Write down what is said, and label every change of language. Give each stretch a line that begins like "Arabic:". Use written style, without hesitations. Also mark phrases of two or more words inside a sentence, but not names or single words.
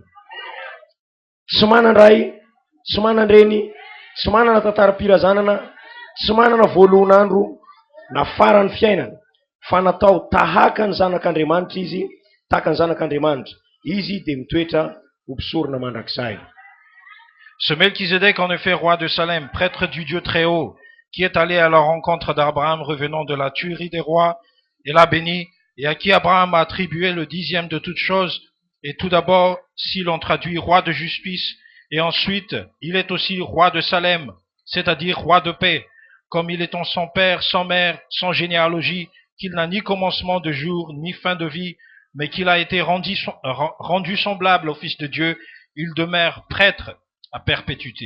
Malagasy: Tsy manandray, tsy manandreny, tsy manana tantara-pirazanana, tsy manana voalohan'andro na farany fiainana, fa natao tahaka ny zanak'Andriamanitra izy, tahaka ny zanak'Andriamanitra. Izy de mitoetra ho mpisorona mandrakizay.
French: Ce Melchizedek, en effet, roi de Salem, prêtre du Dieu très haut, qui est allé à la rencontre d'Abraham revenant de la tuerie des rois, et l'a béni, et à qui Abraham a attribué le 10e de toutes choses, et tout d'abord, si l'on traduit roi de justice, et ensuite, il est aussi roi de Salem, c'est-à-dire roi de paix, comme il est sans père, sans mère, sans généalogie, qu'il n'a ni commencement de jour, ni fin de vie, mais qu'il a été rendu semblable au Fils de Dieu, il demeure prêtre à perpétuité.